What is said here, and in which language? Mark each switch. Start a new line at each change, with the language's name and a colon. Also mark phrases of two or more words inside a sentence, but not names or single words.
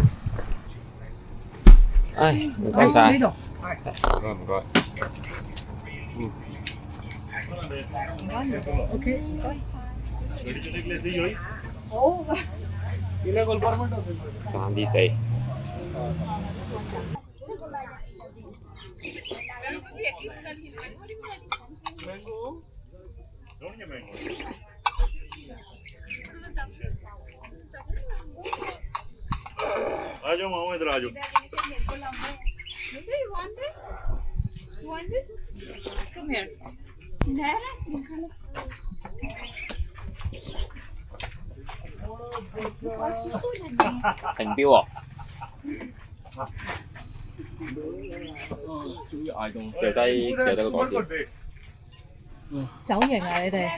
Cantonese: 唉，唔該晒。唔該。 OK，爭啲死。
Hindi: आ जाओ मामा इधर आ जाओ।
English: You want this? You want this? Come here.
Cantonese: 停標喎！終於捱到，掉低個袋先。走型啊！你哋